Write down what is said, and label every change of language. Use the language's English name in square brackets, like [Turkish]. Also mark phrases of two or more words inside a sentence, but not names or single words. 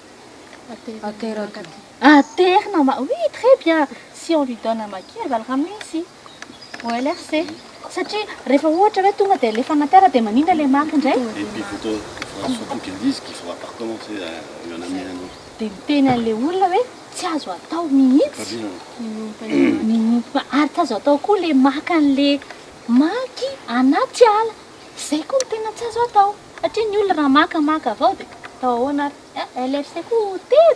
[Malagasy] Aterina. [French] Oui, très bien. Si on lui donne un maquis, elle va le ramener ici. Au LRC. [Malagasy] Satria rehefa ohatra hoe tonga dia alefa anaterra dia manindra ilay maky indray. [French] Et puis il faudra surtout qu'ils disent qu'il ne faudra pas recommencer à lui en amener un autre. [Malagasy] Dia miteny an'ilay olona hoe tsy azo atao mihitsy. Ary tsy azo atao koa ilay maka an'ilay maky anaty ala. Izay koa no tena tsy azo atao. Satria ny olona raha maka avao dia atao ahoana ary LRC koa tery.